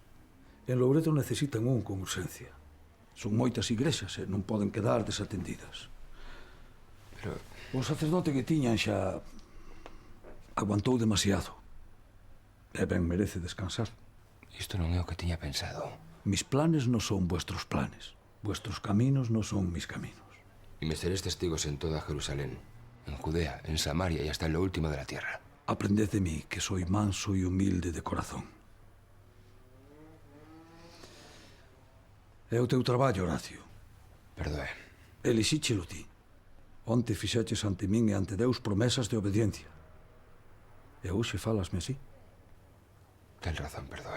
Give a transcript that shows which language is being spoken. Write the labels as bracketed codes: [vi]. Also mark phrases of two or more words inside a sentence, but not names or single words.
[gl] En Louredo necesitan un con urxencia. Son moitas igrexas e non poden quedar desatendidas. Pero O sacerdote que tiñan xa aguantou demasiado. E ben merece descansar. isto non é o que tiña pensado. [es] Mis planes non son vuestros planes. Vuestros caminos non son mis caminos. Y me seréis testigos en toda Jerusalén, en Judea, en Samaria y hasta en lo último de la tierra. Aprended de mí, que soy manso y humilde de corazón. [gl] É o teu traballo, Horacio. Perdoe. Elixíchelo ti. Onte fixeches ante min e ante Deus promesas de obediencia. E hoxe falasme así. Ten razón, perdoe.